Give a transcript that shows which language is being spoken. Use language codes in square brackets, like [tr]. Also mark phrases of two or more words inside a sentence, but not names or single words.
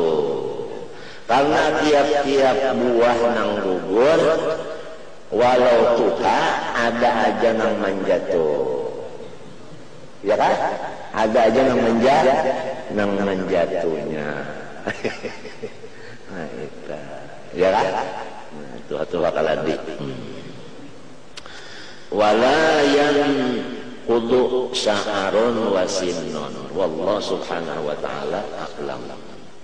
[bjn] Karena tiap-tiap buah nang gugur, walau tuha ada aja nang menjatuh. [id] Ya kan? [bjn] Ada aja nang menjatuhnya. [id] Nah, itu. Ya kan? [bjn] Nah, itu bakal adi. [ar] ولا ينقض شعر وسن. والله سبحانه وتعالى أعلم.